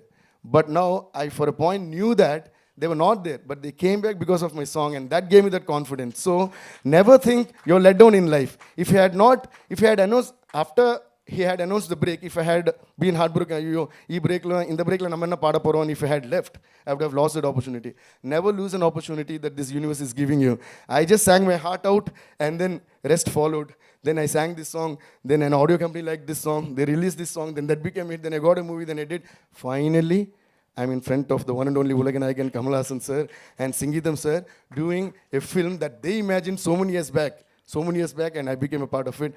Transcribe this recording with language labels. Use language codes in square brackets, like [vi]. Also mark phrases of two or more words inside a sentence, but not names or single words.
[en] But now I, for a point, knew that they were not there, but they came back because of my song, and that gave me that confidence. So never think you're let down in life. If he had announced, after he had announced the break, if I had been heartbroken, in the break [ta] லா நம்மன்ன பாட போறோம், [en] if I had left, I would have lost that opportunity. Never lose an opportunity that this universe is giving you. I just sang my heart out, and then rest followed. Then I sang this song, then an audio company liked this song, they released this song, then that became it, then I got a movie, then I did. Finally, I'm in front of the one and only Ulaganayakan Kamal Haasan sir and Singeetham sir doing a film that they imagined so many years back, and I became a part of it.